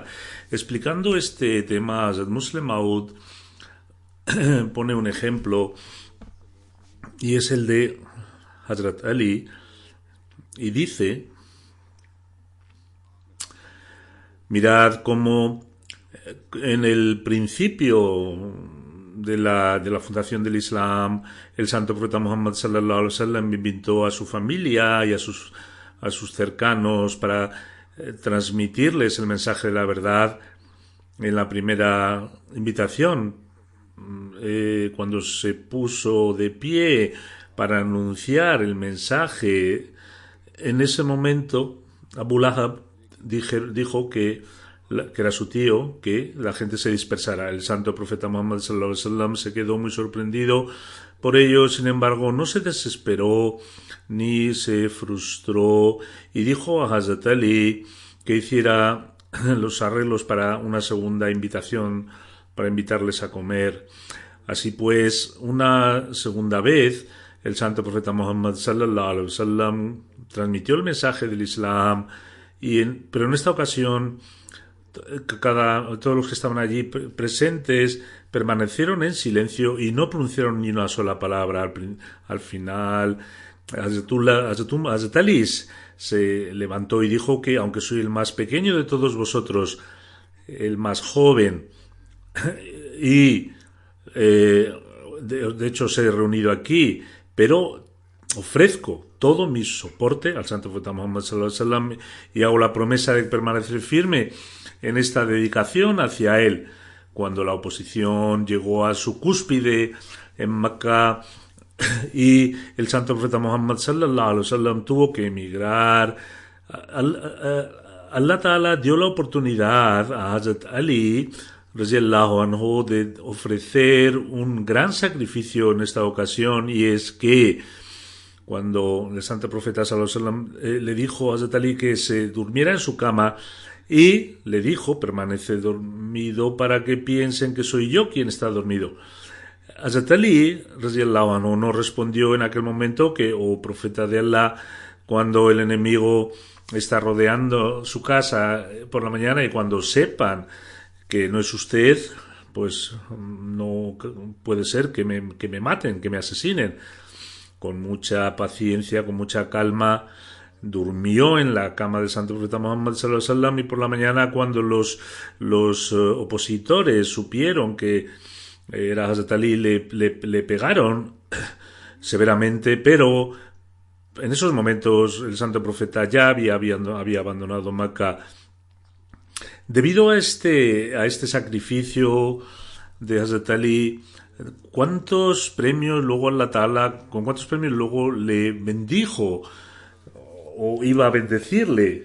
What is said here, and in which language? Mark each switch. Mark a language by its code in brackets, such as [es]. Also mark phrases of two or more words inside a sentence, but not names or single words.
[es] Explicando este tema, Hazrat Musleh Maud pone un ejemplo, y es el de Hazrat Ali, y dice: mirad cómo en el principio de la fundación del Islam, el santo profeta Muhammad [ar] صلى الله عليه وسلم [es] invitó a su familia y a sus cercanos para transmitirles el mensaje de la verdad. En la primera invitación, cuando se puso de pie para anunciar el mensaje, en ese momento Abu Lahab dijo que era su tío, que la gente se dispersara. El santo profeta Muhammad [ar] صلى الله عليه وسلم [es] se quedó muy sorprendido por ello. Sin embargo, no se desesperó ni se frustró y dijo a Hazrat Ali que hiciera los arreglos para una segunda invitación, para invitarles a comer. Así pues, una segunda vez el santo profeta Muhammad [ar] صلى الله عليه وسلم [es] transmitió el mensaje del Islam, pero en esta ocasión todos los que estaban allí presentes permanecieron en silencio y no pronunciaron ni una sola palabra. Al final, Hazrat Ali se levantó y dijo que, aunque soy el más pequeño de todos vosotros, el más joven, y de hecho os he reunido aquí, pero ofrezco todo mi soporte al santo profeta Muhammad [ar] صلى الله عليه وسلم [es] y hago la promesa de permanecer firme en esta dedicación hacia él. Cuando la oposición llegó a su cúspide en Mecca y el santo profeta Muhammad [ar] صلى الله عليه وسلم [es] tuvo que emigrar, [ar] الله تعالى [es] dio la oportunidad a Hazrat Ali [ar] رضي الله عنه [es] de ofrecer un gran sacrificio en esta ocasión, y es que cuando el santo profeta [ar] صلى الله عليه وسلم [es] le dijo a Hazrat Ali que se durmiera en su cama, y le dijo: permanece dormido para que piensen que soy yo quien está dormido. Hazrat Ali [ar] رضي الله عنه [es] no respondió en aquel momento que: oh profeta de Allah, cuando el enemigo está rodeando su casa por la mañana y cuando sepan que no es usted, pues no puede ser que me maten, que me asesinen. Con mucha paciencia, con mucha calma, durmió en la cama del Santo Profeta Muhammad [ar] صلى الله عليه وسلم, [es] y por la mañana, cuando los opositores supieron que era Hazrat Ali, le pegaron severamente, pero en esos momentos el Santo Profeta ya había abandonado Meca. Debido a este sacrificio de Hazrat Ali, ¿con cuántos premios luego le bendijo o iba a bendecirle?